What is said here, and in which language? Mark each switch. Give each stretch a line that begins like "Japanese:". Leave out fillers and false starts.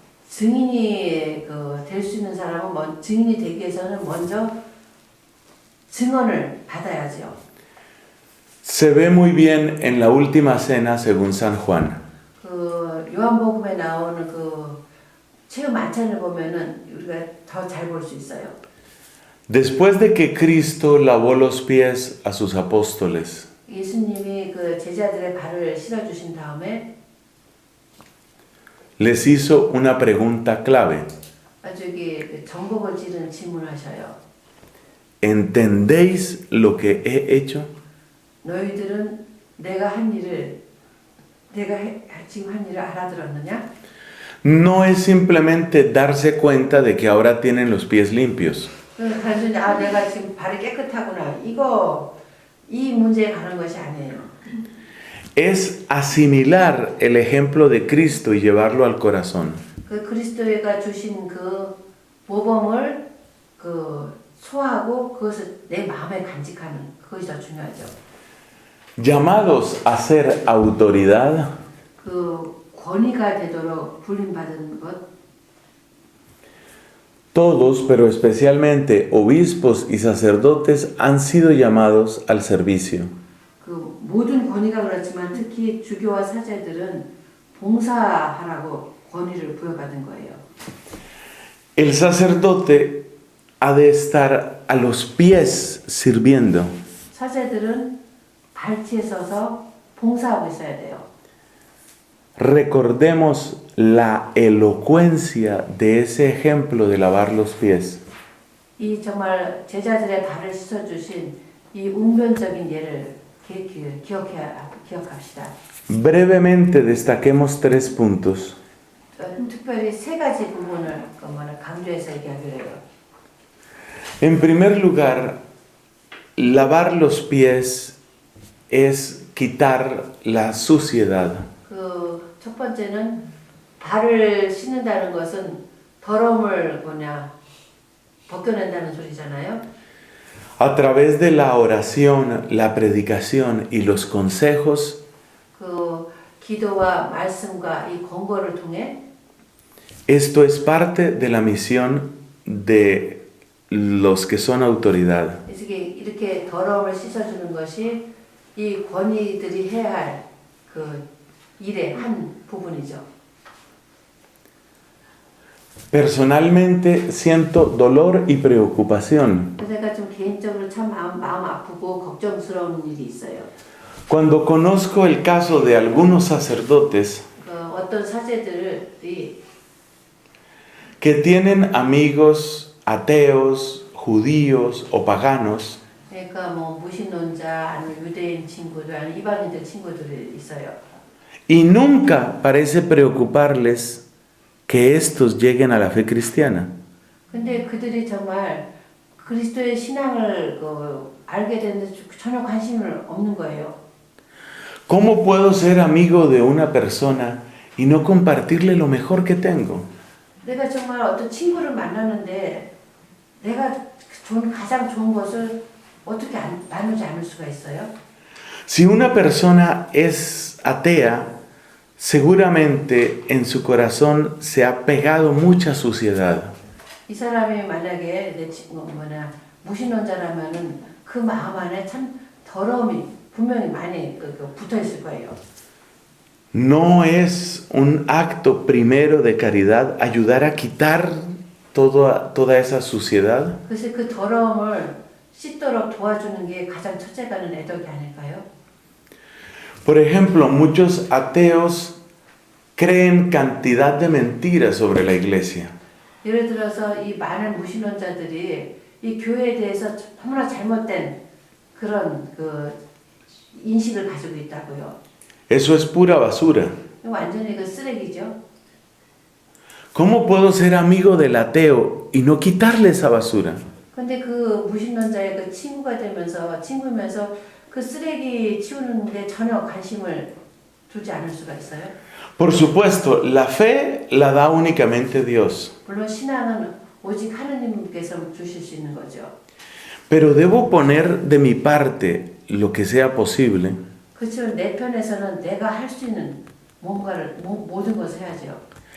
Korean: 증인이 될 수 있는 사람은 증인이 되기 위해서는 먼저 증언을 받아야죠.
Spanish: Se ve muy bien en la última cena según San Juan.
Korean: 요한복음에 나오는 체험 만찬을 보면은 우리가 더 잘 볼 수 있어요.
Spanish: Después de que Cristo lavó los pies a sus apóstoles,
Korean: 예수님이 제자들의 발을 씻어 주신 다음에
Spanish: les hizo una pregunta clave.
Korean: 아주 정복을 찌르는 질문을 하셔요.
Spanish: ¿Entendéis lo que he hecho?
Korean: 너희들은 내가 지금 한 일을 알아들었느냐?
Spanish: No es simplemente darse cuenta de que ahora tienen los pies limpios.
Korean: 단순히 내가 지금 발이 깨끗하구나. 이 문제에 관한 것이 아니에요.
Spanish: Es asimilar el ejemplo de Cristo y llevarlo al corazón.
Korean: 그리스도가 주신 모범을 소화하고 그것을 내 마음에 간직하는 그것이 더 중요하죠.
Spanish: Llamados a ser autoridad,
Korean: 권위가 되도록 불림받은 것.
Spanish: todos, pero especialmente obispos y sacerdotes, han sido llamados al servicio.
Korean: 모든 권위가 그렇지만 특히 주교와 사제들은 봉사하라고 권위를 부여받은 거예요.
Spanish: El sacerdote ha de estar a los pies sirviendo.
Korean: 사제들은 발치에 서서 봉사하고 있어야 돼요.
Spanish: Recordemos la elocuencia de ese ejemplo de lavar los pies.
Korean: 이 정말 제자들의 발을 씻어 주신 이 웅변적인 예를 기억합시다.
Spanish: Brevemente destaquemos tres puntos.
Korean: 특별히 세 가지 부분을 강조해서 얘기하기로 해요.
Spanish: En primer lugar, lavar los pies es quitar la suciedad.
Korean: 첫 번째는 발을 씻는다는 것은 더러움을 벗겨낸다는 소리잖아요.
Spanish: A través de la oración, la predicación y los consejos,
Korean: 기도와 말씀과 이 권고를 통해
Spanish: Esto es parte de la misión de los que son autoridad.
Korean: 그래서 이렇게 더러움을 씻어주는 것이 이 권위들이 해야 할 그 일의 한 부분이죠.
Spanish: Personalmente siento dolor y preocupación
Korean: 그래서 내가 좀 개인적으로 참 마음 아프고 걱정스러운 일이 있어요.
Spanish: cuando conozco el caso de algunos sacerdotes
Korean: 어떤 사제들이
Spanish: que tienen amigos ateos, judíos o paganos
Korean: 그러니까 뭐 무신론자 아니면 유대인 친구들 아니면 이방인들 친구들이 있어요.
Spanish: y nunca parece preocuparles que estos lleguen a la fe cristiana.
Korean: 근데 그들이 정말 그리스도의 신앙을 알게 되는데 전혀 관심을 없는 거예요.
Spanish: ¿Cómo puedo ser amigo de una persona y no compartirle lo mejor que tengo?
Korean: 내가 정말 어떤 친구를 만나는데 내가 가장 좋은 것을 어떻게 나누지 않을 수가 있어요?
Spanish: Si una persona es atea, seguramente en su corazón se ha pegado mucha suciedad.
Korean: 이 사람이 만약에 내 무신론자라면은 그 마음 안에 참 더러움이 분명히 많이 붙어 있을 거예요.
Spanish: ¿No es un acto primero de caridad ayudar a quitar toda esa suciedad?
Korean: 그래서 그 더러움을 씻도록 도와주는 게 가장 첫째가는 애덕이 아닐까요?
Spanish: Por ejemplo, muchos ateos creen cantidad de mentiras sobre la iglesia.
Korean: 예를 들어서 이 많은 무신론자들이 이 교회에 대해서 너무나 잘못된 그런 인식을 가지고 있다고요.
Spanish: Eso es pura basura.
Korean: 완전히 그 쓰레기죠.
Spanish: ¿Cómo puedo ser amigo del ateo y no quitarle esa basura?
Korean: 근데 그 무신론자의 그 친구면서 그 쓰레기 치우는데 전혀 관심을 두지 않을 수가 있어요.
Spanish: Por supuesto, la fe la da únicamente Dios.
Korean: 물론 신앙은 오직 하느님께서 주실 수 있는 거죠.
Spanish: Pero debo poner de mi parte lo que sea posible
Korean: 그렇지만 내 편에서는 내가 할 수 있는 뭔가를 모든 것을 해야죠.